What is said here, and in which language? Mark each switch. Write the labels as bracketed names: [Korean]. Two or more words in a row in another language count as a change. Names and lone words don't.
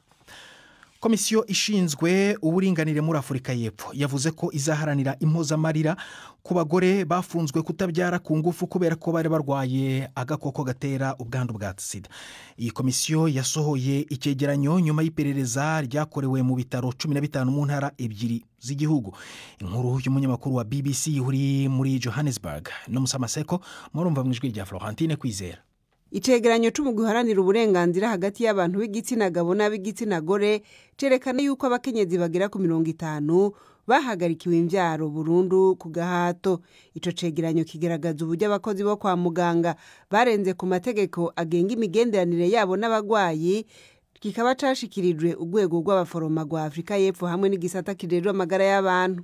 [Kinyarwanda] Komisiyo ishinzwe uburinganire muri Afurika y'Epfo yavuze ko izaharanira impozamarira ku bagore bafunzwe kutabyara ku ngufu kubera ko bari barwaye agakoko gatera ubwandu bwa sida. Iyi komisiyo yasohoye icyegeranyo nyuma y'iperereza ryakorewe mu bitaro 15 mu ntara ebyiri z'igihugu. Inkuru y'umunyamakuru wa BBC uri muri Johannesburg no Musamaseko, murumva mu ijwi rya Florentine Kwizera. [Rundi] Icegeranyo cyo guharanira uburenganzira hagati y'abantu b'igitsina gabo n'ab'igitsina gore cerekana yuko abakenyezi bagera ku 50 bahagarikiwe imbyaro burundu ku gahato. Ico cegeranyo kigaragaza uburyo abakozi bo kwa muganga barenze ku mategeko agenga imigenderanire yabo n'abagwayi, kikaba cashikirijwe urwego rw'abaforoma rwa Afurika y'Epfo hamwe n'igisata kijejwe amagara y'abantu.